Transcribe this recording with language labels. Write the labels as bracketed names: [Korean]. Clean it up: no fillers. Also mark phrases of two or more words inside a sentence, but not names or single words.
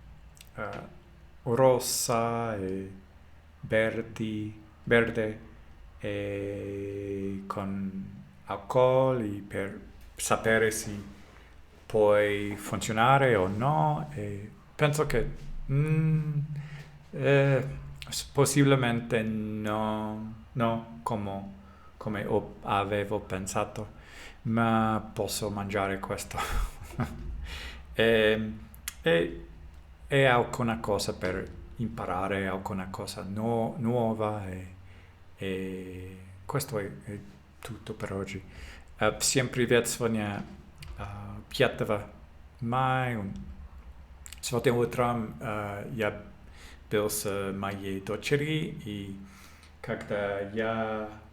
[Italian] rossa e verde e con alcol per sapere se può funzionare o no e penso che possibilmente no come avevo pensato, ma posso mangiare questo. È alcuna cosa per imparare, alcuna cosa nuova e questo è tutto per oggi. [Russian] Всем привет, сегодня 5 мая. Сегодня утром я был с моей дочерью, и когда я